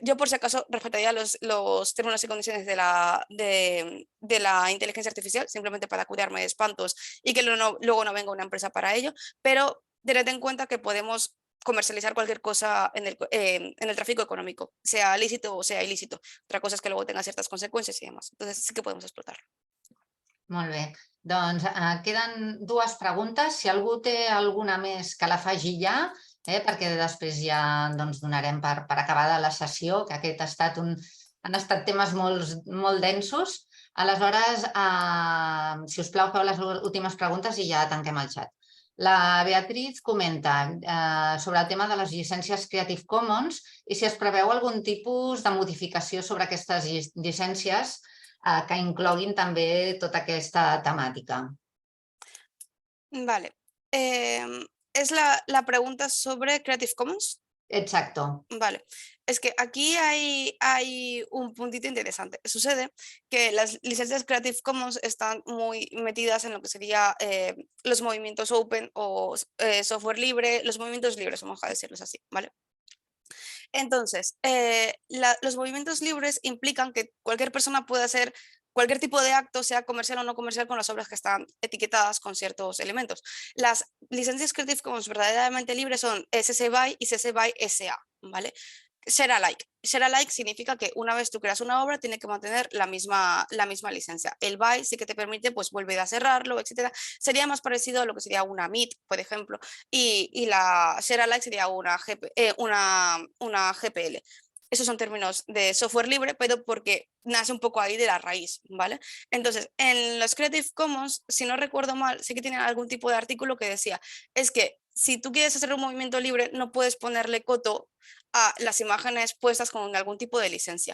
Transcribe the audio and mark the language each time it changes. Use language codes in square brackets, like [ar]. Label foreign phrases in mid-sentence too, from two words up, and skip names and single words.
[es] Yo por si acaso respetaría los términos y condiciones de la inteligencia artificial, simplemente para curarme de espantos y que luego no venga una empresa para ello, pero tened en cuenta que podemos comercializar cualquier cosa en el tráfico económico, sea lícito o sea ilícito. Otra cosa es que luego tenga ciertas consecuencias y demás. Entonces sí que podemos explotarlo. [ca] Molt bé. Doncs queden dues preguntes. Si algú té alguna més que la faci ja, perquè després ja doncs, donarem per acabada la sessió, que aquest han estat temes molt densos. Aleshores, si us plau, feu les últimes preguntes i ja tanquem el xat. La Beatriz comenta sobre el tema de les llicències Creative Commons i si es preveu algun tipus de modificació sobre aquestes llicències que incloguin també tota aquesta temàtica. [es] Vale. ¿Es la pregunta sobre Creative Commons? Exacto. Vale, es que aquí hay un puntito interesante. Sucede que las licencias Creative Commons están muy metidas en lo que sería los movimientos open o software libre, los movimientos libres, vamos a decirlos así, ¿vale? Entonces, los movimientos libres implican que cualquier persona puede hacer cualquier tipo de acto, sea comercial o no comercial, con las obras que están etiquetadas con ciertos elementos. Las licencias Creative Commons verdaderamente libres son CC BY y CC BY SA, ¿vale? [en] Share alike. Share alike [es] significa que una vez tú creas una obra, tiene que mantener la misma licencia. El BY sí que te permite pues volver a cerrarlo, etcétera. Sería más parecido a lo que sería una MIT, por ejemplo, y la [en] share alike [es] sería una GPL. Esos son términos de software libre, pero porque nace un poco ahí de la raíz, ¿vale? Entonces, en los Creative Commons, si no recuerdo mal, sí que tienen algún tipo de artículo que decía, es que si tú quieres hacer un movimiento libre, no puedes ponerle coto a las imágenes puestas con algún tipo de licencia.